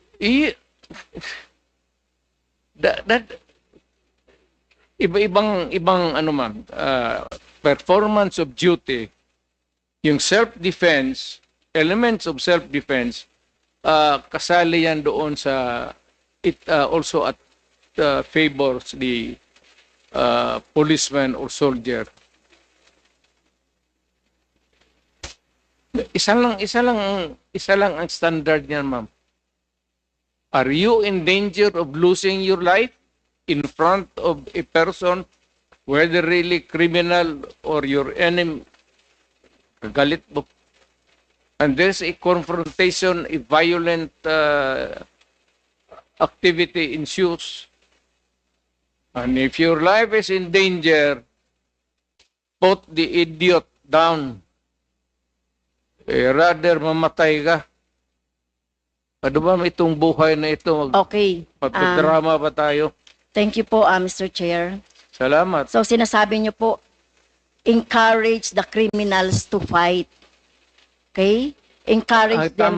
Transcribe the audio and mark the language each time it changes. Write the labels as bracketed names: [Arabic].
[English] I, that, [Filipino] ibang ano ma'am, [English] performance of duty, yung self-defense, elements of self-defense, [Filipino] kasali yan doon sa, [English] it also at favors the policeman or soldier. [Filipino] Isa lang ang standard niyan, ma'am. [English] Are you in danger of losing your life in front of a person, whether really criminal or your enemy? [Filipino] Galit mo. [English] And there's a confrontation, a violent activity ensues. And if your life is in danger, put the idiot down. [Filipino] Rather mamatay ka. Ano ba itong buhay na ito? [English] Okay. [Filipino] Magpadrama pa tayo. [English] Thank you po, Mr. Chair. [Filipino] Salamat. So sinasabi niyo po, [English] encourage the criminals to fight. Okay? Encourage them